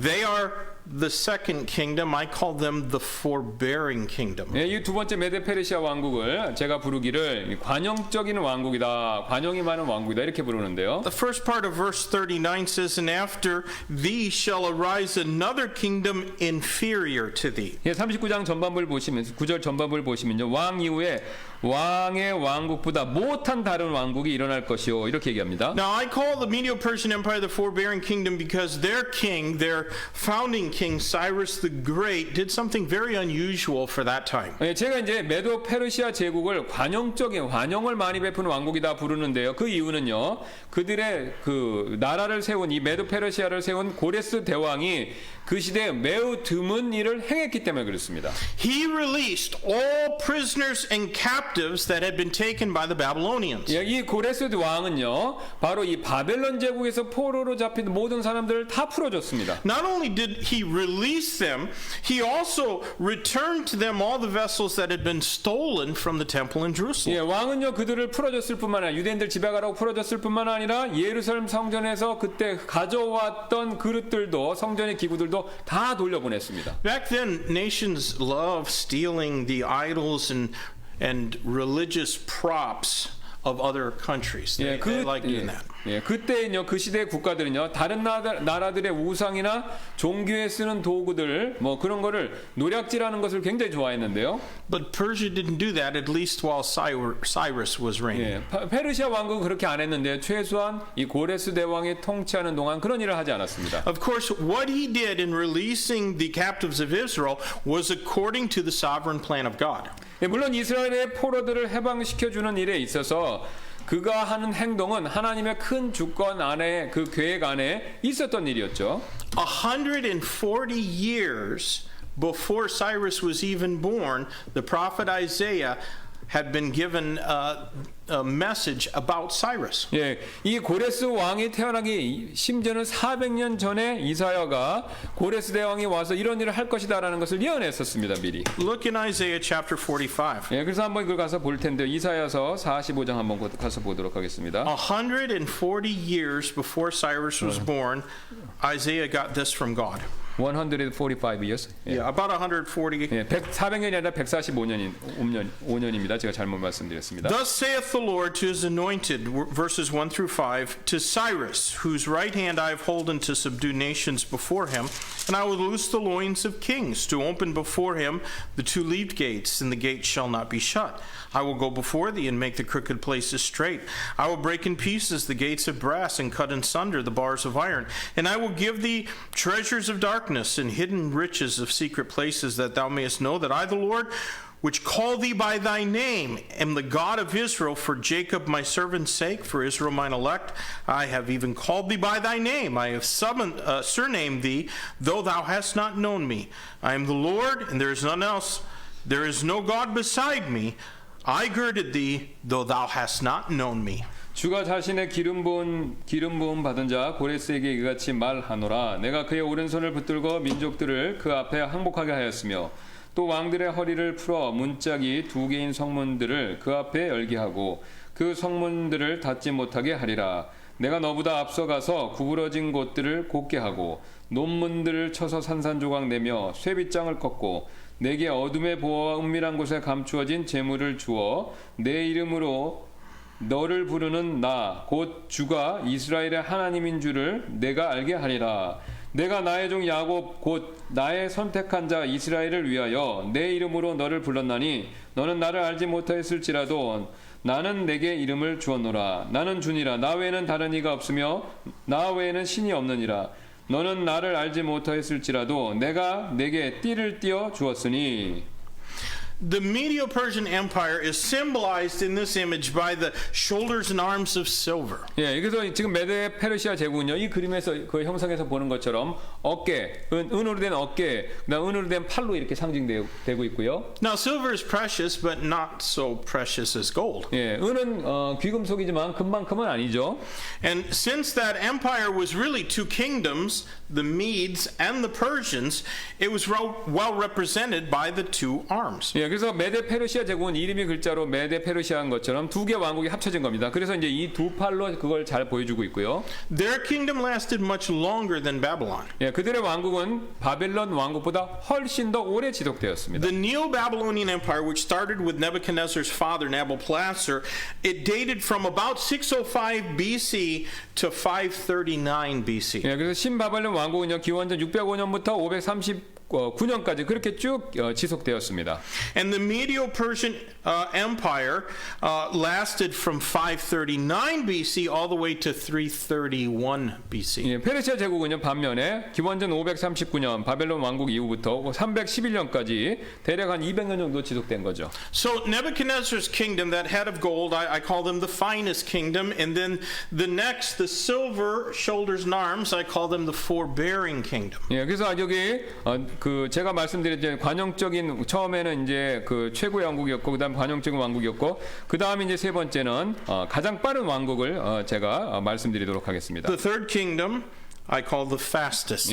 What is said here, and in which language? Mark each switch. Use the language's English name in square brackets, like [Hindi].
[English] They are the second kingdom. I call them the forbearing kingdom. [Korean] 예, 이 두 번째 메도 페르시아 왕국을 제가 부르기를 관용적인 왕국이다, 관용이 많은 왕국이다 이렇게 부르는데요. [English] The first part of verse 39 says, And after thee shall arise another kingdom inferior to thee. [Korean] 예, 39장 전반부를 보시면 9절 전반부를 보시면요. 왕 이후에 왕의 왕국보다 못한 다른 왕국이 일어날 것이요. 이렇게 얘기합니다. [English] Now I call the Medo-Persian Empire the forbearing kingdom because their king, their founding king Cyrus the Great did something very unusual for that time. [Korean] 예, 제가 이제 메도 페르시아 제국을 관용을 많이 베푸는 왕국이다 부르는데요. 그 이유는요. 그들의 그 나라를 세운 이 메도 페르시아를 세운 고레스 대왕이 그 시대에 매우 드문 일을 행했기 때문에 그렇습니다. [English] He released all prisoners and captives that had been taken by the Babylonians. [Korean] 예, 이 고레스 왕은요. 바로 이 바벨론 제국에서 포로로 잡힌 모든 사람들을 다 풀어줬습니다. [English] Not only did he release them, he also returned to them all the vessels that had been stolen from the temple in Jerusalem. [Korean] 예, 왕은요 그들을 풀어줬을 뿐만 아니라 유대인들 집에 가라고 풀어줬을 뿐만 아니라 예루살렘 성전에서 그때 가져왔던 그릇들도 성전의 기구들도 다 돌려보냈습니다. [English] Back then, nations loved stealing the idols and religious props of other countries. They like doing that. [Korean] 예, 그때는요 그 시대의 국가들은요 다른 나라들의 우상이나 종교에 쓰는 도구들 뭐 그런 거를 노략질하는 것을 굉장히 좋아했는데요. [English] But Persia didn't do that, at least while Cyrus was reigning. [Korean] 예, 페르시아 왕국은 그렇게 안 했는데 최소한 이 고레스 대왕이 통치하는 동안 그런 일을 하지 않았습니다. [English] Of course, what he did in releasing the captives of Israel was according to the sovereign plan of God. [Korean] 예, 물론 이스라엘의 포로들을 해방시켜주는 일에 있어서 그가 하는 행동은 하나님의 큰 주권 안에 그 계획 안에 있었던 일이었죠. [English] 140 years before Cyrus was even born, the prophet Isaiah had been given a message about Cyrus. [Korean] 예, 이 고레스 왕이 태어나기 심지어는 400년 전에 이사야가 고레스 대왕이 와서 이런 일을 할 것이다라는 것을 예언했었습니다, 미리. [English] Look in Isaiah chapter 45. [Korean] 예, 그래서 한번 이걸 가서 볼 텐데 이사야서 45장 한번 가서 보도록 하겠습니다. [English] 140 years before Cyrus was born, Isaiah got this from God. 145 years. 예. Yeah, about 140. [Korean] 예, 400년이 아니라 145년입니다. 제가 잘못 말씀드렸습니다. [English] Thus saith the Lord to his anointed, verses 1 through 5, to Cyrus, whose right hand I have holden to subdue nations before him, and I will loose the loins of kings, to open before him the two-leaved gates, and the gates shall not be shut. I will go before thee and make the crooked places straight. I will break in pieces the gates of brass and cut in sunder the bars of iron. And I will give thee treasures of darkness and hidden riches of secret places, that thou mayest know that I, the Lord, which call thee by thy name, am the God of Israel, for Jacob my servant's sake, for Israel mine elect. I have even called thee by thy name. I have surnamed thee, though thou hast not known me. I am the Lord, and there is none else. There is no God beside me. I girded thee, though thou hast not known me. [Korean] 주가 자신의 기름 부음 받은 자 고레스에게 이같이 말하노라. 내가 그의 오른손을 붙들고 민족들을 그 앞에 항복하게 하였으며 또 왕들의 허리를 풀어 문짝이 2개인 성문들을 그 앞에 열게 하고 그 성문들을 닫지 못하게 하리라. 내가 너보다 앞서가서 구부러진 곳들을 곧게 하고 논문들을 쳐서 산산조각 내며 쇠빗장을 꺾고 내게 어둠의 보호와 은밀한 곳에 감추어진 재물을 주어 내 이름으로 너를 부르는 나 곧 주가 이스라엘의 하나님인 줄을 내가 알게 하리라. 내가 나의 종 야곱 곧 나의 선택한 자 이스라엘을 위하여 내 이름으로 너를 불렀나니 너는 나를 알지 못하였을지라도 나는 내게 이름을 주었노라. 나는 주니라. 나 외에는 다른 이가 없으며 나 외에는 신이 없느니라. 너는 나를 알지 못하였을지라도 내가 내게 띠를 띄어 주었으니. [English] The Medo-Persian Empire is symbolized in this image by the shoulders and arms of silver. [Korean] 예, 그래서 지금 메데 페르시아 제국은요, 이 그림에서 그 형상에서 보는 것처럼 어깨, 은으로 된 어깨, 그다음 은으로 된 팔로 이렇게 상징되고 있고요. [English] Now, silver is precious, but not so precious as gold. [Korean] 예, 은은 귀금속이지만 금만큼은 아니죠. [English] And since that empire was really two kingdoms, the Medes and the Persians, it was well represented by the two arms. [Korean] 예, 예, 그래서 메데 페르시아 제국은 이름이 글자로 메데 페르시아인 것처럼 두 개 왕국이 합쳐진 겁니다. 그래서 이제 이 두 팔로 그걸 잘 보여주고 있고요. [English] Their kingdom lasted much longer than Babylon. [Korean] 예, 그들의 왕국은 바벨론 왕국보다 훨씬 더 오래 지속되었습니다. [English] The Neo-Babylonian Empire, which started with Nebuchadnezzar's father, Nabopolassar, it dated from about 605 BC to 539 BC. [Korean] 예, 그래서 신바벨론 왕국은요 기원전 605년부터 539년까지 그렇게 쭉 지속되었습니다. [English] And the Medo-Persian Empire lasted from 539 BC all the way to 331 BC. [Korean] 예, 페르시아 제국은요 반면에 기원전 539년 바벨론 왕국 이후부터 311년까지 대략 한 200년 정도 지속된 거죠. [English] So Nebuchadnezzar's kingdom, that head of gold, I call them the finest kingdom, and then the next, the silver shoulders and arms, I call them the forbearing kingdom. [Korean] 예, 그래서 여기 그 제가 말씀드린 관용적인 처음에는 이제 그 최고의 왕국이었고 그다음 관용적인 왕국이었고 그다음에 이제 세 번째는 가장 빠른 왕국을 제가 말씀드리도록 하겠습니다. [English] The third kingdom I call the fastest.